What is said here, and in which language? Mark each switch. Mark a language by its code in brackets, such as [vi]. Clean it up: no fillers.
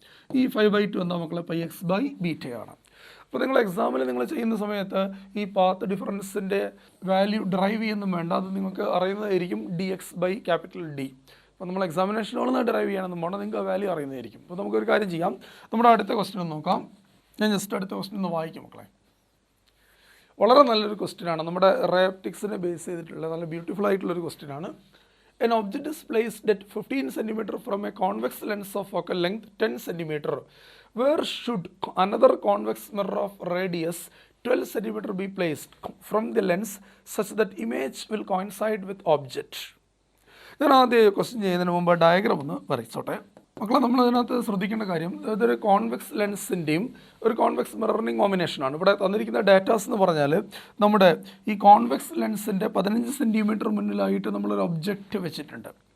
[ml] ഈ 5/2 എന്താ മക്കളെ? πx by ബീറ്റയാണ്. അപ്പോൾ നിങ്ങൾ എക്സാമിൽ നിങ്ങൾ ചെയ്യുന്ന സമയത്ത് ഈ പാത്ത് ഡിഫറൻസിൻ്റെ വാല്യൂ ഡ്രൈവ് ചെയ്യുന്നും വേണ്ട, അത് നിങ്ങൾക്ക് അറിയുന്നതായിരിക്കും dx ബൈ ക്യാപിറ്റൽ ഡി. അപ്പോൾ നമ്മൾ എക്സാമിനേഷനുകളൊന്ന് ഡ്രൈവ് ചെയ്യണമെന്നും വേണം, നിങ്ങൾക്ക് ആ വാല്യൂ അറിയുന്നതായിരിക്കും. അപ്പോൾ നമുക്കൊരു കാര്യം ചെയ്യാം, നമ്മുടെ അടുത്ത ക്വസ്റ്റ്യൻ ഒന്ന് നോക്കാം. ഞാൻ ജസ്റ്റ് അടുത്ത ക്വസ്റ്റ്യൻ ഒന്ന് വായിക്കും മക്കളെ. വളരെ നല്ലൊരു ക്വസ്റ്റ്യനാണ്, നമ്മുടെ റേപ്റ്റിക്സിനെ ബേസ് ചെയ്തിട്ടുള്ള നല്ല ബ്യൂട്ടിഫുൾ ആയിട്ടുള്ളൊരു ക്വസ്റ്റ്യനാണ്. [en] An object is placed at 15 cm from a convex lens of focal length 10 cm. Where should another convex mirror of radius 12 cm be placed from the lens such that image will coincide with object? [ml] ഞാൻ ആദ്യം question ചെയ്യുന്നതിന് മുമ്പ് diagram ഒന്ന് വരച്ചോട്ടെ മക്കളെ. നമ്മൾ അതിനകത്ത് ശ്രദ്ധിക്കേണ്ട കാര്യം, ഇതൊരു കോൺവെക്സ് ലെൻസിൻ്റെയും ഒരു കോൺവെക്സ് മിററിൻ്റെയും കോമ്പിനേഷനാണ്. ഇവിടെ തന്നിരിക്കുന്ന ഡാറ്റാസ് എന്ന് പറഞ്ഞാൽ നമ്മുടെ ഈ കോൺവെക്സ് ലെൻസിൻ്റെ 15 സെൻറ്റിമീറ്റർ മുന്നിലായിട്ട് നമ്മളൊരു ഒബ്ജക്റ്റ് വെച്ചിട്ടുണ്ട്.